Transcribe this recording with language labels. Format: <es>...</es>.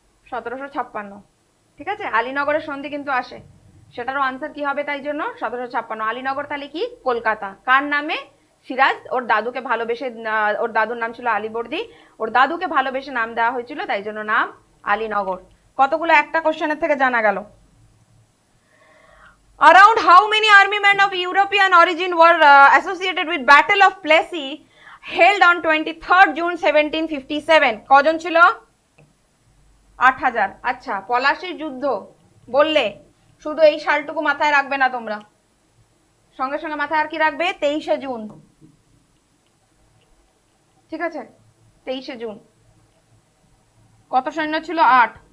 <bn>1756, ঠিক আছে। আলীনগরের সন্ধি কিন্তু আসে, সেটারও আনসার কি হবে? তাই জন্য 1756। আলীনগর তাহলে কি? কলকাতা। কার নামে? সিরাজ ওর দাদুকে ভালোবেসে, ওর দাদুর নাম ছিল আলীবর্দী, ওর দাদুকে ভালোবেসে নাম দেওয়া হয়েছিল, তাই জন্য নাম আলীনগর। কতগুলো একটা কোশ্চেনের থেকে জানা গেল।</bn> <en>Around how many army men of European origin were associated with Battle of Plassey held on 23rd June 1757?</en> <bn>কজন ছিল? 8000। আচ্ছা, পলাশীর যুদ্ধ বললে শুধু এই সালটুকু মাথায় রাখবে না তোমরা, সঙ্গে সঙ্গে মাথায় আর কি রাখবে? 23শে জুন, ঠিক আছে। 23শে জুন। কত সৈন্য ছিল? 8।</bn>